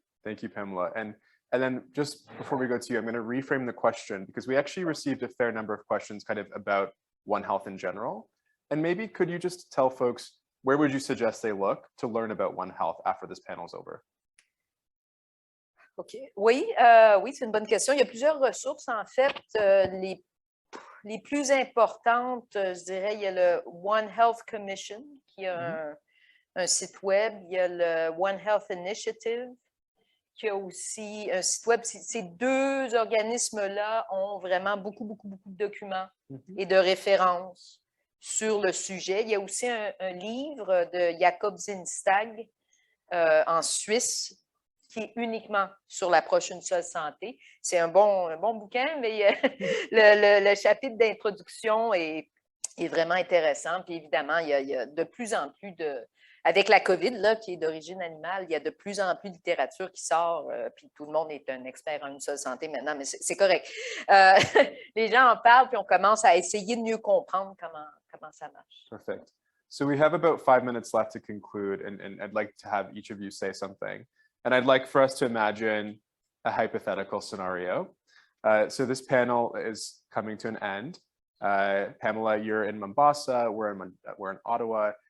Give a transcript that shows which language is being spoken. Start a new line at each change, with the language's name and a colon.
English: Thank you, Pamela. And then just before we go to you, I'm going to reframe the question, because we actually received a fair number of questions kind of about One Health in general. And maybe could you just tell folks, where would you suggest they look to learn about One Health after this panel's over? OK.
French: Oui, oui, c'est une bonne question. Il y a plusieurs ressources, en fait. Les plus importantes, je dirais, il y a le One Health Commission, qui a un site web. Il y a le One Health Initiative, qui a aussi un site web. Ces deux organismes-là ont vraiment beaucoup de documents et de références sur le sujet. Il y a aussi un livre de Jakob Zinstag en Suisse, qui est uniquement sur l'approche une seule santé. C'est un bon bouquin, mais le chapitre d'introduction est vraiment intéressant. Puis évidemment, il y a de plus en plus avec la COVID, là, qui est d'origine animale, il y a de plus en plus de littérature qui sort, puis tout le monde est un expert en une seule santé maintenant, mais c'est correct. Les gens en parlent, puis on commence à essayer de mieux comprendre comment ça marche.
English: Perfect. So we have about 5 minutes left to conclude, and I'd like to have each of you say something. And I'd like for us to imagine a hypothetical scenario. So this panel is coming to an end. Pamela, you're in Mombasa, we're in Ottawa.